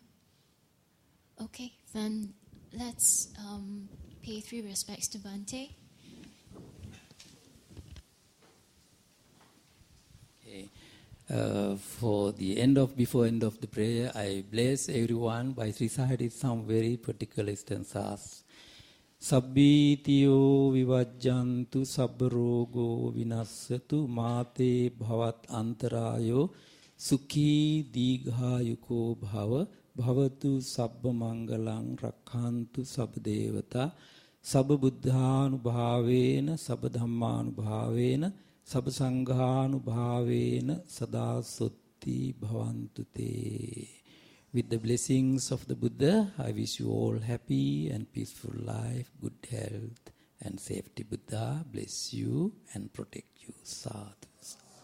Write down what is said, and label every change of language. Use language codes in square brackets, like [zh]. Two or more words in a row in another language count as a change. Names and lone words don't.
[en] Okay, then let's pay 3 respects to Bhante. Okay. Before end of the prayer, I bless everyone by reciting some very particular stanzas. [pi] Sabbitiyo vivajjantu sabbarogo vinassatu mate bhavat antarayo sukhi digha bhava bhavatu sabba mangalang rakhantu sabba devata sabba buddhanubhavena sabba dhammanubhavena sabba sanghanubhavena sada sotti bhavantu te. [en] With the blessings of the Buddha, I wish you all happy and peaceful life, good health and safety. Buddha bless you and protect you. Sadhu.